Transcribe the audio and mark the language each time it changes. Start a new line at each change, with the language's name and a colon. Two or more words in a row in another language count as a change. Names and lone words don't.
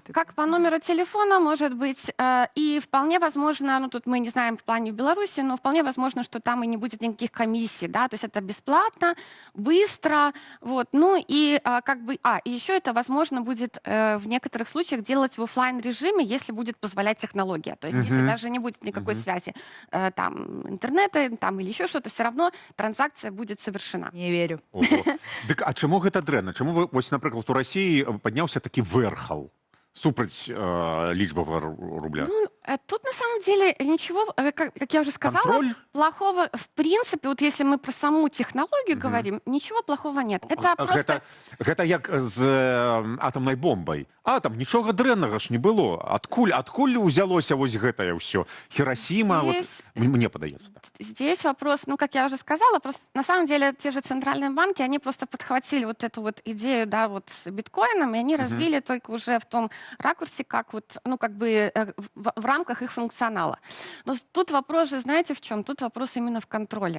Russian: Как по номеру телефона, может быть, и вполне возможно, ну тут мы не знаем в плане в Беларуси, но вполне возможно, что там и не будет никаких комиссий, да, то есть это бесплатно, быстро, вот, ну и как бы, и еще это возможно будет в некоторых случаях делать в оффлайн режиме, если будет позволять технология, то есть если даже не будет никакой связи там интернета, там или еще что-то, все равно транзакция будет совершена. Не верю.
Belarusian: Дык, а чаму гэта дрэнна? Чаму вы, вось, напрыклад, у Расіі падняўся такі вэрхал супраць лічбавага рубля?
Russian: Ну, тут на самом деле ничего, как я уже сказала, Контроль? плохого в принципе, вот если мы про саму технологию говорим, ничего плохого нет. Это просто...
Belarusian: Гэта як з атамнай бомбай. Атам, нічога дрэннага ж не было. Адкуль узялося вось гэтае ўсё? Хиросима, вот, мне падаецца.
Russian: Здесь вопрос, ну, как я уже сказала, просто на самом деле те же центральные банки, они просто подхватили вот эту вот идею, да, вот с биткоином, и они развили только уже в том ракурсе, как вот, ну, как бы в рамках их функционала. Но тут вопрос же, знаете, в чем? Тут вопрос именно в контроле.